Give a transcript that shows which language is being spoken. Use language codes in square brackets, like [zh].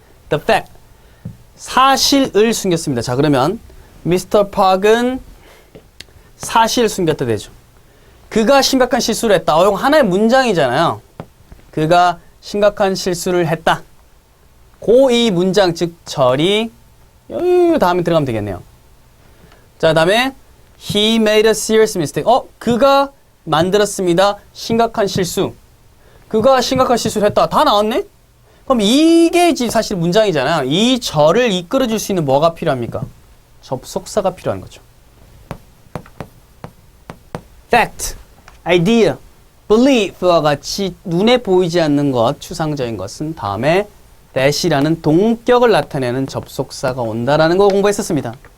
[ko] The fact 사실을 숨겼습니다. 자 그러면 Mr. Park은 사실을 숨겼다 되죠. 그가 심각한 실수를 했다. 이거 하나의 문장이잖아요. 그가 심각한 실수를 했다. 이 문장 즉 절이 다음에 들어가면 되겠네요. [en] 자 다음에 He made a serious mistake. [ko] 그가 만들었습니다. 심각한 실수. 그가 심각한 실수를 했다. 다 나왔네? 그럼 이게 사실 문장이잖아요. 이 절을 이끌어줄 수 있는 뭐가 필요합니까? 접속사가 필요한 거죠. fact, idea, belief와 같이 눈에 보이지 않는 것, 추상적인 것은 다음에 that이라는 동격을 나타내는 접속사가 온다라는 거 공부했었습니다.